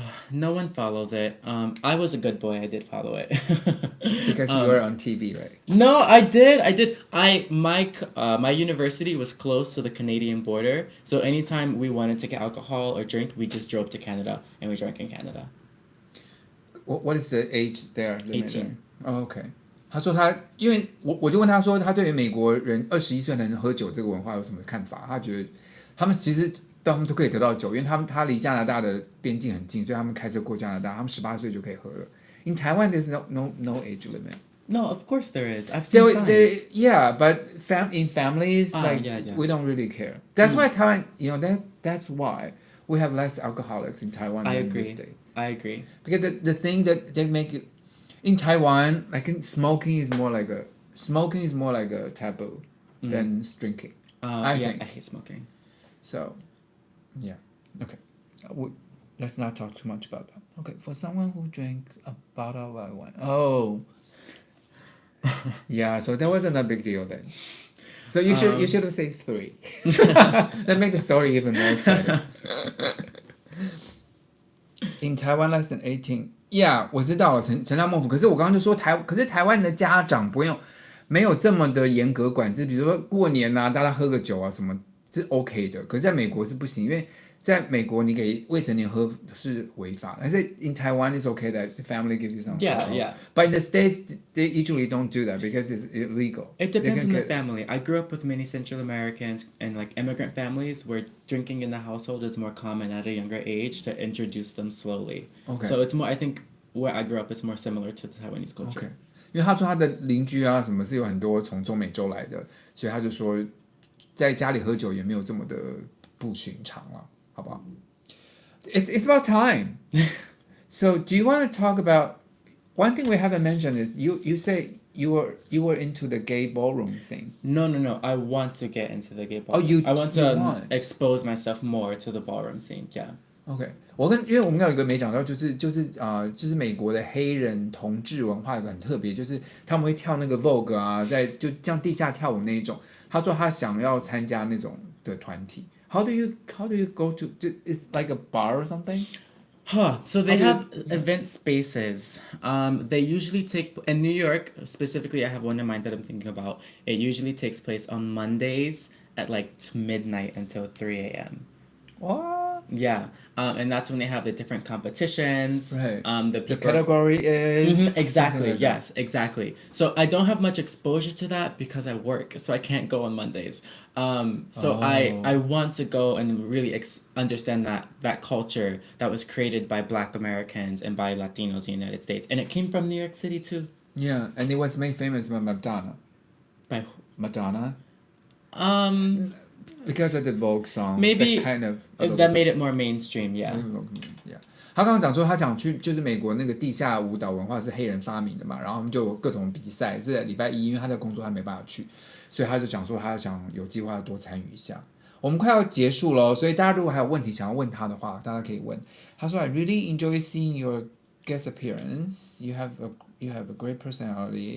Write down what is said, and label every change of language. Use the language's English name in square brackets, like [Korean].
[English] No one follows it. I was a good boy. I did follow it. Because you were on TV, right? No, I did. My university was close to the Canadian border, so anytime we wanted to get alcohol or drink, we just drove to Canada and we drank in Canada. What is the age there? 18. Oh, okay. [Chinese] 他说因为我就问他说，他对于美国人21岁能喝酒这个文化有什么看法？他觉得他们其实他们都可以得到酒，因为他离加拿大的边境很近，所以他们开车过加拿大，他们18岁就可以喝了。 [English] In Taiwan, there's no age limit. No, of course there is. I've seen signs. Yeah, but in families, we don't really care. That's why Taiwan, that's why we have less alcoholics in Taiwan than in the States. I agree. Because the thing that they make it in Taiwan, smoking is more like a taboo than drinking. I think. I hate smoking. So, yeah. Okay. Let's not talk too much about that. Okay. For someone who drank a bottle of wine. Oh. Yeah. So that wasn't a big deal then. So you should have said 3. That make the story even more exciting. In Taiwan, less than 18. [Chinese] Yeah, 我知道了，陈大孟府。可是我刚刚就说可是台湾的家长没有这么的严格管制，比如说过年啊，大家喝个酒啊什么是 OK 的。可是在美国是不行，因为在美国你给未成年喝是违法。但是 [English] in Taiwan it's okay that the family gives you some alcohol. Yeah. But in the States they usually don't do that because it's illegal. It depends on the family. I grew up with many Central Americans and immigrant families where drinking in the household is more common at a younger age to introduce them slowly. Okay. So it's more, I think where I grew up is more similar to the Taiwanese culture. Okay. [Chinese] 因为他说他的邻居啊什么是有很多从中美洲来的，所以他就说在家里喝酒也没有这么的不寻常了。好不好？ [English] It's about time. So do you want to talk about one thing we haven't mentioned is you say you were into the gay ballroom thing. No. I want to get into the gay ballroom. I want to expose myself more to the ballroom scene. Yeah. OK. [Chinese] 因为我们有一个没讲到，就是美国的黑人同志文化有个很特别，就是他们会跳那个 Vogue 啊，就像地下跳舞那一种。他说他想要参加那种的团体。 [English] How do you go to? It's like a bar or something? So they have event spaces. They usually take in New York specifically. I have one in mind that I'm thinking about. It usually takes place on Mondays at midnight until 3 a.m. What? Yeah, and that's when they have the different competitions. Right. The category is exactly yes, exactly. So I don't have much exposure to that because I work, so I can't go on Mondays. I want to go and really understand that culture that was created by Black Americans and by Latinos in the United States, and it came from New York City too. Yeah, and it was made famous by Madonna. By Madonna? Because of the Vogue song. Maybe that made it more mainstream. Yeah. Yeah. [Chinese] 他刚刚讲说他想去就是美国那个地下舞蹈文化是黑人发明的嘛，然后他们就有各种比赛，是在礼拜一，因为他的工作他没办法去，所以他就讲说他想有计划多参与一下。我们快要结束了，所以大家如果还有问题想要问他的话，大家可以问。他说 [English] I really enjoy seeing your guest appearance. You have a great personality.